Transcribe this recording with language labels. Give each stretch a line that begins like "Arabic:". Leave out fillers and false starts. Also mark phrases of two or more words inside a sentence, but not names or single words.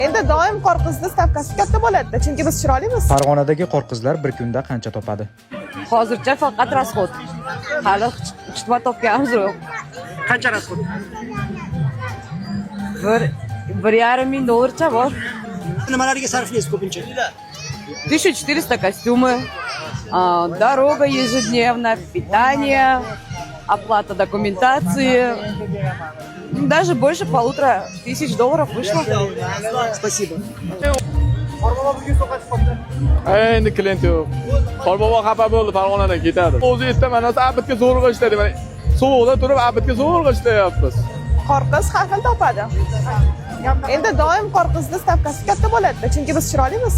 Uzbek: Endi doim qor qizni stavkasi katta bo'ladi, chunki biz chiroylimiz. Farg'onadagi qizlar bir kunda qancha topadi? Hozircha faqat rasxod. Hali chitma topganimiz yo'q. Qancha rasxod? 1,5 ming dollarcha bor. Nimalarga sarflaysiz ko'pincha?
Russian: 1400 костюмы, дорога ежедневно, питание, оплата документации. Даже больше $1500 вышло. Спасибо.
Uzbek: Endi klient yo'q. Qorbobo xafa bo'ldi, Farg'onadan ketadi. O'zi ertaman, abitga zo'rg'a ishlaydi. Mana sovuqda turib abitga zo'rg'a ishlayapmiz. Qor qiz har xil topadi. Endi doim qor qizni stavkasi katta bo'ladi, chunki biz chiroylimiz.